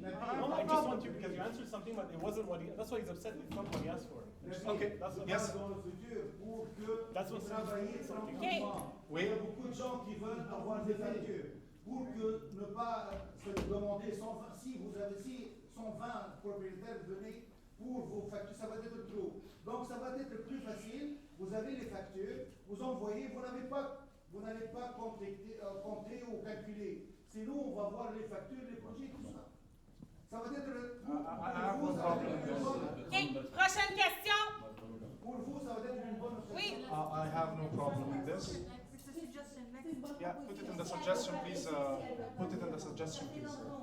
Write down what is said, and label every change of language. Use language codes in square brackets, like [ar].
[en] No, I just want you because you answered something, but it wasn't what he. That's why he's upset. It's not what he asked for. Okay. Yes. [fr] Dans le futur, pour que [en] That's what [fr] vous travaillez [en] something. [fr] tranquillement. Oui. Il y a beaucoup de gens qui veulent avoir des factures. Pour que ne pas se demander 120, si 120 propriétaires venaient pour vos factures, ça va être trop. Donc ça va être plus facile. Vous avez les factures, vous envoyez, vous n'allez pas compter ou calculer. Sinon, on va voir les factures, les projets, tout ça. Ça va être pour vous, ça va être une bonne. OK, prochaine question. Pour vous, ça va être une bonne. Oui. [en] I have no problem with this. Yeah, put it in the suggestion, please. Put it in the suggestion, please.